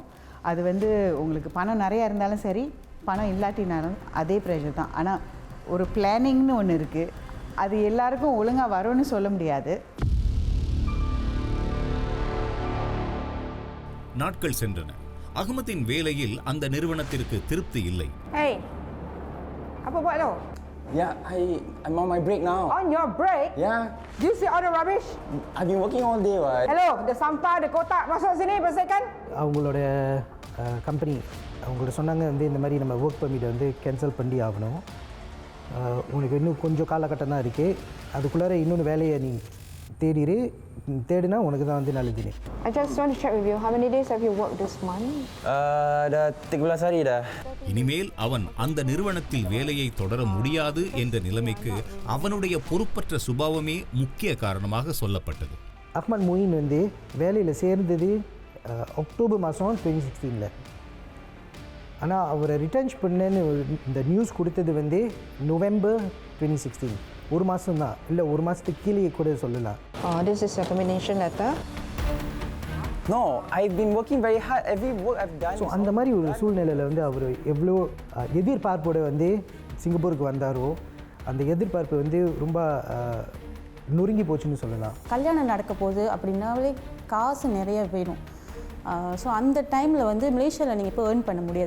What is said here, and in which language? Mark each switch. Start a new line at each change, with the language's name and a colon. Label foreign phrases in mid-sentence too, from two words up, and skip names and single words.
Tamil: அது வந்து உங்களுக்கு பணம் நிறையா இருந்தாலும் சரி, பணம் இல்லாட்டினாலும் அதே ப்ரெஷர் தான். ஆனால் ஒரு பிளானிங்னு ஒன்று இருக்குது, அது எல்லாருக்கும் ஒழுங்காக வரும்னு சொல்ல முடியாது. நாட்கள் சென்றன. அகமதின் வேலையில் அந்த நிறுவனத்திற்கு திருப்தி இல்லை.
Malay: Hey, apa buat tu?
English: Yeah, I'm on my break now. On your break? Yeah. Do you see all the rubbish? I've been working all day, right? Hello, the
Malay: sampah, the kotak masuk sini bersihkan.
Tamil: அவங்களோட கம்பெனி அவங்களோட சொன்னாங்க வந்து இந்த மாதிரி நம்ம
English: work permit
Tamil: வந்து கேன்சல் பண்ணி ஆகணும், உனக்கு இன்னும் கொஞ்சம் காலகட்டம் தான் இருக்குது, அதுக்குள்ளார இன்னொன்று வேலையை நீ தேடிடு, தேடினா உனக்கு தான் வந்து நல்லது.
English: I just want to check with you. How many days have you worked this month?
Malay: Dah 13 hari dah.
Tamil: இனிமேல் அவன் அந்த நிறுவனத்தில் வேலையை தொடர முடியாது என்ற நிலைமைக்கு அவனுடைய பொறுப்பற்ற சுபாவமே முக்கிய காரணமாக சொல்லப்பட்டது. அஹ்மத் மொயின் வந்து வேலையில் சேர்ந்தது அக்டோபர் மாதம் 2016. ஆனால் அவரை ரிட்டர்ன்ஸ் பண்ணேன்னு இந்த நியூஸ் கொடுத்தது வந்து நவம்பர் 2016. ஒரு மாதம் தான், இல்லை ஒரு மாதத்துக்கு கீழே கூட சொல்லலாம்.
English: This is a termination letter. No, I've been working very hard. Every work I've done.
Tamil: ஸோ அந்த மாதிரி ஒரு சூழ்நிலையில் வந்து அவர் எவ்வளோ எதிர்பார்ப்போடு வந்து சிங்கப்பூருக்கு வந்தாரோ அந்த எதிர்பார்ப்பு வந்து ரொம்ப நொறுங்கி போச்சுன்னு சொல்லலாம். கல்யாணம் நடக்க போகுது அப்படின்னாலே காசு நிறைய வேணும். ஸோ அந்த டைமில் வந்து மலேசியாவில் நீங்கள் இப்போ ஏர்ன் பண்ண முடியாது.